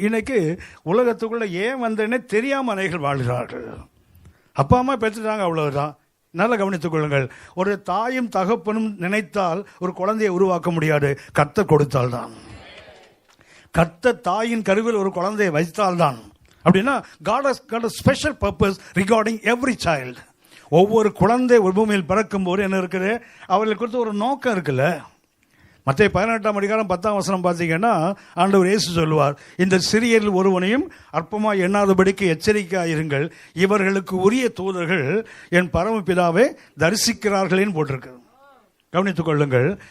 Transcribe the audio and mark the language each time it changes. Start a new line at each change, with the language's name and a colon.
Tamil: இன்னைக்கு உலகத்துக்குள்ள ஏன் வந்தேன்னே தெரியாமல் அனைகள் வாழ்கிறார்கள். அப்பா அம்மா பெற்றுட்டாங்க, அவ்வளவுதான். நல்லா கவனித்துக் கொள்ளுங்கள். ஒரு தாயும் தகப்பனும் நினைத்தால் ஒரு குழந்தையை உருவாக்க முடியாது, கர்த்தர் கொடுத்தால்தான். கர்த்தர் தாயின் கருவில் ஒரு குழந்தையை வைத்தால்தான்.
English: அப்படின்னா God has got a special purpose regarding every child.
Tamil: ஒவ்வொரு குழந்தை பூமியில் பிறக்கும் போது என்ன இருக்குது, அவர்களுக்கு குறித்து ஒரு நோக்கம் இருக்குல்ல. மத்தேயு 18:10 பார்த்தீங்கன்னா ஆண்டவர் இயேசு சொல்லுவார், இந்த சிறியரில் ஒருவனையும் அற்பமாய் எண்ணாதபடிக்கு எச்சரிக்கையாயிருங்கள், இவர்களுக்கு உரிய தூதர்கள் என் பரமபிதாவை தரிசிக்கிறார்களேன்னு போட்டிருக்கு. கவனித்துக் கொள்ளுங்கள்.